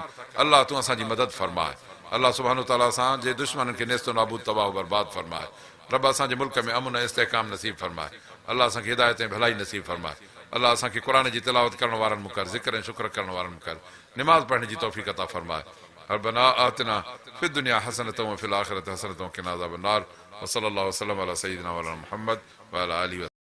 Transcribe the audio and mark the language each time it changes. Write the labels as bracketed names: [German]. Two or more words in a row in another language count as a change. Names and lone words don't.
[Sindhi] अल्लाह तूं असांजी मदद फरमाए। अल्लाह सुभाणे ताला असांजे दुश्मननि खे नेस्तो नाबूद तबाह बर्बाद फरमाए। रब असांजे मुल्क में अमन ऐं इस्तेहकाम नसीब फरमाए। अल्लाह असांखे हिदायत ऐं भलाई नसीब फरमाए। अल्लाह असांखे क़ुर जी तिलावत करण वारनि मुकर, ज़िक्र ऐं शुक्र करण वारनि मुकर, निमाज़ पढ़ण जी तौफ़ीक़ अता फरमाए। [Arabic] ربنا آتنا في الدنيا حسنة وفي الآخرة حسنة وقنا عذاب النار. وصلى الله وسلم على سيدنا ومولانا محمد وعلى آله و